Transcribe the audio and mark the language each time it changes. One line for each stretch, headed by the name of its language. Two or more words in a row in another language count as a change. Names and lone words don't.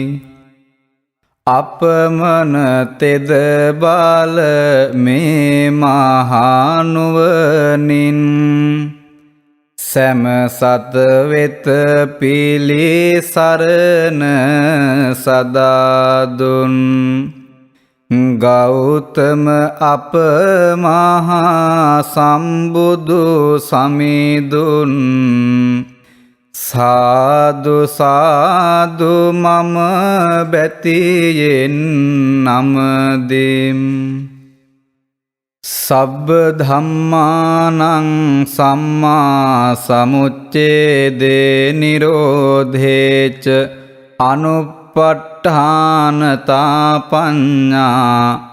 Sinhala: අපමණ තෙද බල මේ මහා නුවණින් සෑම සත වෙත පිළිසරණ සදා දුන් ගෞතම අප මහා සම්බුදු සමිඳුන් සාදු සාදු මම බැතියෙන් නමදිම්.
Pali: සබ්බ ධම්මානං සම්මා සමුච්ඡේදේ නිරෝධේච අනුප්පට්ඨානතා පඤ්ඤා